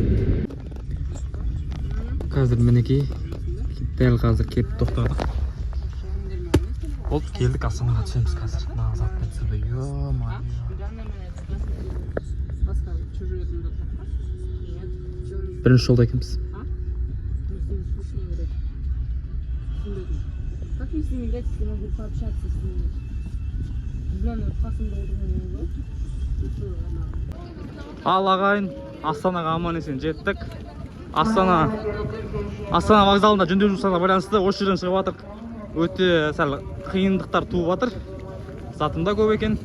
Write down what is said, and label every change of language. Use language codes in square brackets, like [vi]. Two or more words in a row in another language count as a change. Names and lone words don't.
[kk] Қазір мінекей, дәл қазір келіп тоқтадық. Болды, келдік, Астанаға түсеміз қазір. Мына затты түсірді, ё-ма. Бірінші жолда екенбіз. [ru] Как мне с ними играть, если могу пообщаться с ними? [kk] Ал ағайын, Астанаға аман есен жеттік. Астана вокзалында жөндеу жұмыстарына байланысты осы жерден шығып жатырық. Өте сәл қиындықтар туып жатыр. Затым да көп екен.